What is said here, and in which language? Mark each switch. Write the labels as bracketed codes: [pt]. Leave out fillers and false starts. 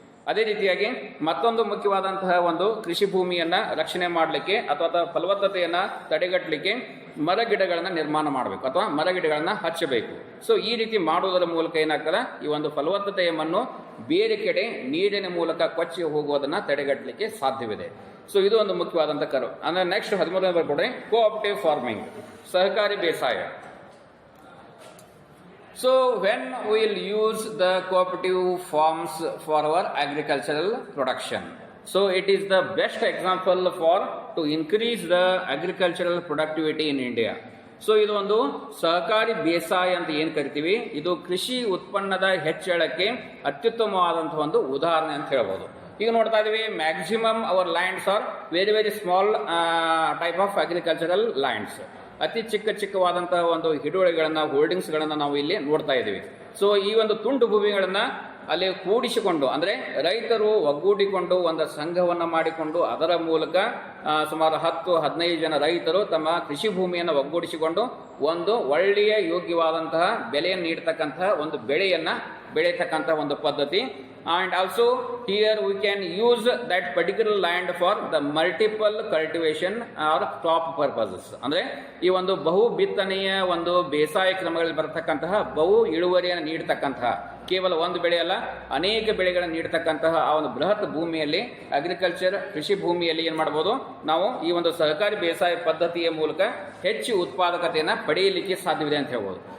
[kn] ಅದೇ ರೀತಿಯಾಗಿ ಮತ್ತೊಂದು ಮುಖ್ಯವಾದಂತಹ ಒಂದು ಕೃಷಿ ಭೂಮಿಯನ್ನು ರಕ್ಷಣೆ ಮಾಡಲಿಕ್ಕೆ ಅಥವಾ ಫಲವತ್ತತೆಯನ್ನು ತಡೆಗಟ್ಟಲಿಕ್ಕೆ ಮರ ಗಿಡಗಳನ್ನು ನಿರ್ಮಾಣ ಮಾಡಬೇಕು ಅಥವಾ ಮರ ಗಿಡಗಳನ್ನು ಹಚ್ಚಬೇಕು. ಸೊ ಈ ರೀತಿ ಮಾಡುವುದರ ಮೂಲಕ ಏನಾಗ್ತದೆ, ಈ ಒಂದು ಫಲವತ್ತತೆಯ ಮಣ್ಣು ಬೇರೆ ಕಡೆ ನೀರಿನ ಮೂಲಕ ಕೊಚ್ಚಿ ಹೋಗುವುದನ್ನು ತಡೆಗಟ್ಟಲಿಕ್ಕೆ ಸಾಧ್ಯವಿದೆ. ಸೊ ಇದು ಒಂದು ಮುಖ್ಯವಾದಂಥ ಕರು. ಅಂದರೆ ನೆಕ್ಸ್ಟ್ 13ನೇ ಬರ್ಕೊಡ್ರಿ, ಕೋಆಪರೇಟಿವ್ ಫಾರ್ಮಿಂಗ್, ಸಹಕಾರಿ ಬೇಸಾಯ. [en] So when we will use the cooperative forms for our agricultural production, so it is the best example for to increase the agricultural productivity in India. [kn] So ಇದು ಒಂದು ಸಹಕಾರಿ ಬೇಸಾಯ ಅಂತ ಏನು ಕರಿತೀವಿ, ಇದು ಕೃಷಿ ಉತ್ಪನ್ನದ ಹೆಚ್ಚಳಕ್ಕೆ ಅತ್ಯುತ್ತಮವಾದಂತಹ ಒಂದು ಉದಾಹರಣೆ ಅಂತ ಹೇಳ್ಬೋದು. ಈಗ ನೋಡ್ತಾ ಇದೀವಿ, [en] Maximum our lands are very very small type of agricultural lands. [kn] ಅತಿ ಚಿಕ್ಕವಾದಂತಹ ಒಂದು ಹಿಡುವಳಿಗಳನ್ನ, ಹೋಲ್ಡಿಂಗ್ಸ್ಗಳನ್ನು ನಾವು ಇಲ್ಲಿ ನೋಡ್ತಾ ಇದ್ದೀವಿ. ಸೊ ಈ ಒಂದು ತುಂಡು ಭೂಮಿಗಳನ್ನ ಅಲ್ಲಿ ಕೂಡಿಸಿಕೊಂಡು, ಅಂದರೆ ರೈತರು ಒಗ್ಗೂಡಿಕೊಂಡು ಒಂದು ಸಂಘವನ್ನು ಮಾಡಿಕೊಂಡು ಅದರ ಮೂಲಕ ಸುಮಾರು 10-15 ಜನ ರೈತರು ತಮ್ಮ ಕೃಷಿ ಭೂಮಿಯನ್ನು ಒಗ್ಗೂಡಿಸಿಕೊಂಡು ಒಂದು ಒಳ್ಳೆಯ ಯೋಗ್ಯವಾದಂತಹ ಬೆಲೆಯನ್ನು ನೀಡತಕ್ಕಂತಹ ಒಂದು ಬೆಳೆಯನ್ನು ಬೆಳೆಯತಕ್ಕಂತಹ ಒಂದು ಪದ್ಧತಿ. [en] And also here we can use that particular land for the multiple cultivation or crop purposes. [kn] ಅಂದರೆ ಈ ಒಂದು ಬಹು ಬಿತ್ತನೆಯ ಒಂದು ಬೇಸಾಯ ಕ್ರಮಗಳಲ್ಲಿ ಬರತಕ್ಕಂತಹ ಬಹು ಇಳುವರಿಯನ್ನು ನೀಡತಕ್ಕಂತಹ, ಕೇವಲ ಒಂದು ಬೆಳೆ ಅಲ್ಲ ಅನೇಕ ಬೆಳೆಗಳನ್ನು ನೀಡತಕ್ಕಂತಹ ಆ ಒಂದು ಬೃಹತ್ ಭೂಮಿಯಲ್ಲಿ, ಅಗ್ರಿಕಲ್ಚರ್ ಕೃಷಿ ಭೂಮಿಯಲ್ಲಿ ಏನು ಮಾಡ್ಬೋದು, ನಾವು ಈ ಒಂದು ಸಹಕಾರಿ ಬೇಸಾಯ ಪದ್ಧತಿಯ ಮೂಲಕ ಹೆಚ್ಚು ಉತ್ಪಾದಕತೆಯನ್ನು ಪಡೆಯಲಿಕ್ಕೆ ಸಾಧ್ಯವಿದೆ ಅಂತ ಹೇಳ್ಬೋದು.